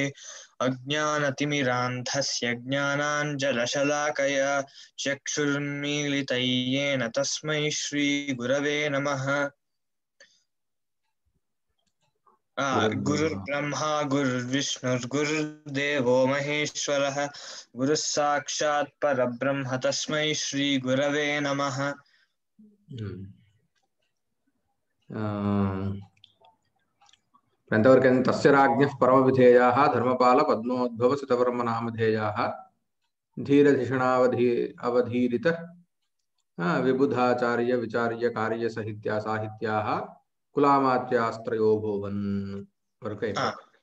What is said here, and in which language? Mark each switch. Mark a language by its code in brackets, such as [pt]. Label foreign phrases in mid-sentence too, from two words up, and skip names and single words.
[sa] अज्ञानतिमिरान्धस्य ज्ञानाञ्जनशलाकया चक्षुरुन्मीलितं येन तस्मै श्रीगुरवे नमः। गुरुर्ब्रह्मा गुरुर्विष्णुर्गुरुर्देवो महेश्वरः गुरुः साक्षात् परब्रह्म तस्मै श्री गुरवे नमः। ఎంతవరకు తస్య రాజ్ఞః పరమవిధేయాః ధర్మపాల పద్మోద్భవ శతవర్మ నామధేయాః ధీరధిషణావధీరిత విబుధాచార్య విచార్య కార్య సాహిత్యాः కులామాత్యాస్త్రయో భువన్ [te] వరకు అయిపోయింది.